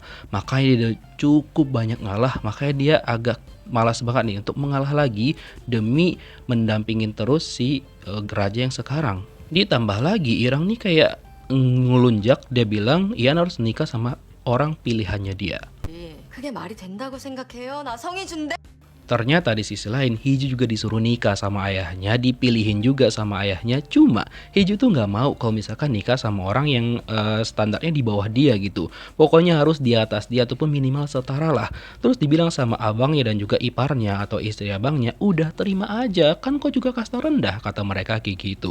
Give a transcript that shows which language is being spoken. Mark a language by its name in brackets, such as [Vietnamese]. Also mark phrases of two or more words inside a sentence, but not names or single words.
[Indonesian] Makanya dia cukup banyak ngalah, makanya dia agak malas banget nih untuk mengalah lagi demi mendampingin terus si raja yang sekarang. Ditambah lagi Irang nih kayak ngelunjak, dia bilang Ian harus nikah sama orang pilihannya dia. [Korean] 그게 말이 된다고 생각해요? 나 성의 준대. [Indonesian] Ternyata di sisi lain Hiju juga disuruh nikah sama ayahnya, dipilihin juga sama ayahnya. Cuma Hiju tuh nggak mau kalau misalkan nikah sama orang yang standarnya di bawah dia gitu. Pokoknya harus di atas dia ataupun minimal setara lah. Terus dibilang sama abangnya dan juga iparnya atau istri abangnya, udah terima aja, kan kok juga kasta rendah, kata mereka kayak gitu.